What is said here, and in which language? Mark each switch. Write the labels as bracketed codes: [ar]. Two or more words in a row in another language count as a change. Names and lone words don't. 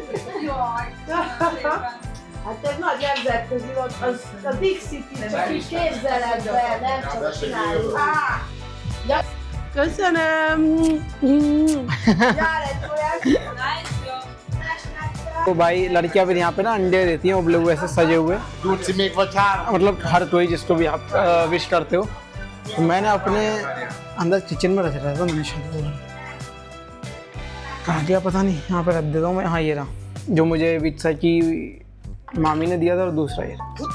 [hu] Hát ez nagy nemzetközi volt, a Dixit is képzeletben, nem csak csináljuk. Köszönöm! Jár egy tojás! [hi] तो भाई लड़कियां फिर यहाँ पे ना अंडे देती हैं उबले हुए ऐसे सजे हुए, मतलब हर कोई जिसको भी आप विश करते हो। तो मैंने अपने अंदर किचन में रख रहा था, मैंने शायद कहाँ गया पता नहीं, यहाँ पे रख देता हूँ मैं। हाँ ये रहा, जो मुझे वित्सा की मामी ने दिया था, और दूसरा ये।